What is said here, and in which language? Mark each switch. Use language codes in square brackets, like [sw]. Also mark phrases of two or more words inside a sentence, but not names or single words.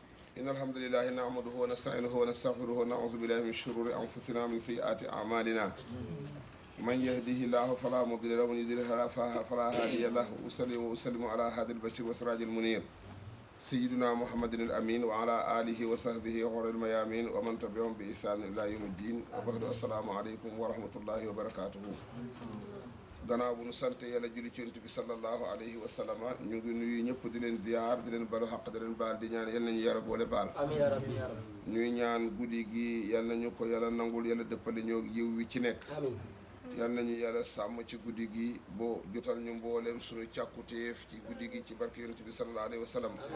[ar] إن الحمد لله نعمده ونستعينه ونستغفره ونعوذ بالله من شرور أنفسنا من سيئات أعمالنا من يهده الله فلا مضل له ومن يضلل فلا هادي له وأسلم على هادي البشر وسراج المنير سيدنا محمد الأمين وعلى آله وصحبه غر الميامين ومن تبعهم بإحسان إلى يوم الدين وبعد السلام عليكم ورحمة الله وبركاته. [wo] gannaaw bu nu sant yàlla julli ci yonent bi [ar] صلى الله عليه وسلم [wo] ñu ngi nuyu ñëpp di leen ziar di leen balu xaq di leen baal di ñaan yal nañu yàlla boole baal. [ar] آمين يا ربي يا ربي. [wo] ñuy ñaan guddi gi yal nañu ko yàlla nangul yàlla dëppale ñoo yiw wi ci nekk. amiin. yal nañu yàlla sàmm ci guddi gi boo jotal ñu mbooleem suñu càkkutéef ci guddi gi ci barke yonent bi [ar] صلى الله عليه وسلم.